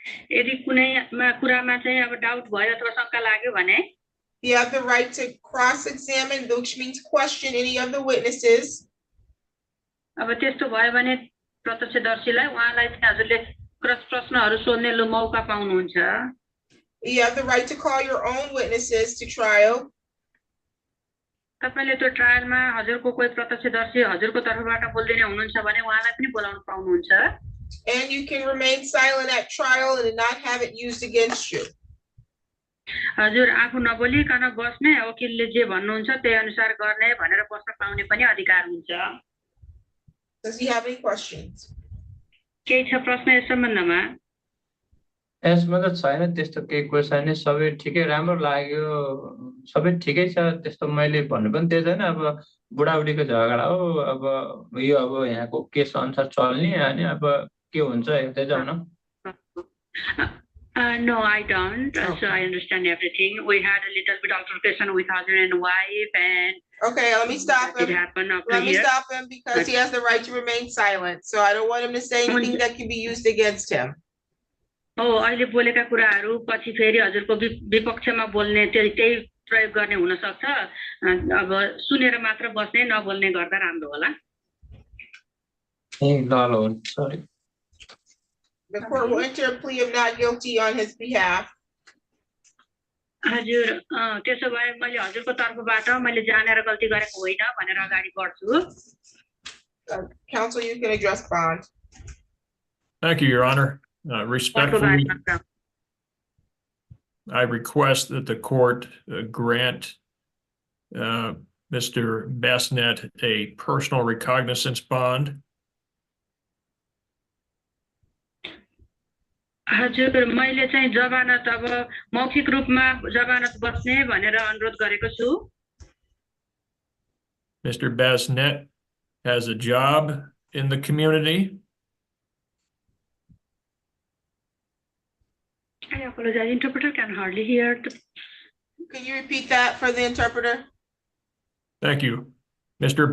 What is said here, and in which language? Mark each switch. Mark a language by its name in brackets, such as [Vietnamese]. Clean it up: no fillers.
[Nepali] यदि कुनै कुरामा चाहिँ अब डाउट भयो अथवा शंका लाग्यो भने [English] you have the right to cross-examine, which means question any of the witnesses. [Nepali] अब त्यस्तो भयो भने प्रत्यक्षदर्शीलाई उहाँलाई चाहिँ हजुरले प्रश्नहरू सोध्ने मौका पाउनुहुन्छ. [English] You have the right to call your own witnesses to trial. [Nepali] तपाईले त्यो ट्रायलमा हजुरको कोही प्रत्यक्षदर्शी हजुरको तर्फबाट बोल्दिने हुनुहुन्छ भने उहाँलाई पनि बोलाउन पाउनुहुन्छ. [English] And you can remain silent at trial and not have it used against you. [Nepali] हजुर आफू नबोलिकन बस्ने वकिलले जे भन्नुहुन्छ त्यही अनुसार गर्ने भनेर बस्न पाउने पनि अधिकार हुन्छ. [English] Does he have any questions? [Nepali] केही छ प्रश्न यस सम्बन्धमा? यसमा त छैन त्यस्तो केही क्वेसन सबै ठिकै राम्रो लाग्यो सबै ठिकै छ त्यस्तो मैले भन्नु पनि त्यही छैन. अब बुढाबुढीको झगडा हो अब यो अब यहाँको केस अनुसार चल्ने अनि अब के हुन्छ हेर्दै जाऊ न. [English] No, I don't. So I understand everything. We had a little bit altercation with husband and wife, and okay, let me stop him. It happened up Let me here. stop him because he has the right to remain silent. So I don't want him to say anything that can be used against him. [Nepali] अहिले बोलेका कुराहरू पछि फेरि हजुरको विपक्षमा बोल्ने त्यही प्रयोग गर्ने हुन सक्छ. अब सुनेर मात्र बस्ने नबोल्ने गर्दा राम्रो होला. ल sorry. [English] The court will enter a plea of not guilty on his behalf. [Nepali] हजुर त्यसो भए मैले हजुरको तर्फबाट मैले जानेर गल्ती गरेको होइन भनेर अगाडि बढ्छु. [English] Counsel, you can address bond. Thank you, Your Honor. Respectfully, I request that the court grant Mr. Bassnett a personal recognizance bond. [Nepali] हजुर मैले चाहिँ जमानत अब मौखिक रूपमा जमानत बस्ने भनेर अनुरोध गरेको छु. [English] Mr. Bassnett has a job in the community. I apologize, interpreter can hardly hear. Can you repeat that for the interpreter? Thank you. Mr.